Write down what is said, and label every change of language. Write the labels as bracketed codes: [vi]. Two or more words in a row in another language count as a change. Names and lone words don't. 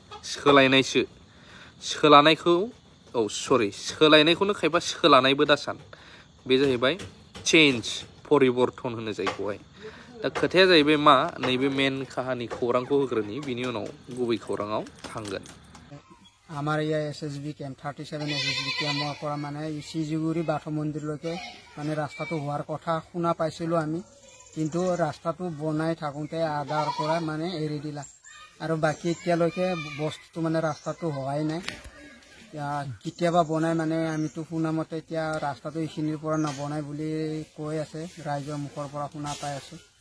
[brx] सोलायनायखौनो खायफा सोलानायबो दासान बे जाहैबाय चेन्ज परिबर्तन होनो जायखौहाय दा खोथाया जाहैबाय मा नैबे मेन काहानि खौरांखौ होग्रोनि बिनि उनाव गुबै खौराङाव थांगोन [as] আমার ইয়া এসএসবি ক্যাম্প 37 এসএসবি ক্যাম্পৰ পৰা মানে সিজুগুৰি বাথৌ মন্দিৰলৈকে মানে ৰাস্তাটো হোৱাৰ কথা শুনা পাইছিলোঁ আমি কিন্তু ৰাস্তাটো বনাই থাকোঁতে আধাৰ পৰা মানে এৰি দিলা আৰু বাকি এতিয়ালৈকে বস্তুটো মানে ৰাস্তাটো হোৱাই নাই কেতিয়াবা বনাই মানে আমিতো শুনা মতে এতিয়া ৰাস্তাটো এইখিনিৰ পৰা নবনাই বুলি কৈ আছে ৰাইজৰ মুখৰ পৰা শুনা পাই আছোঁ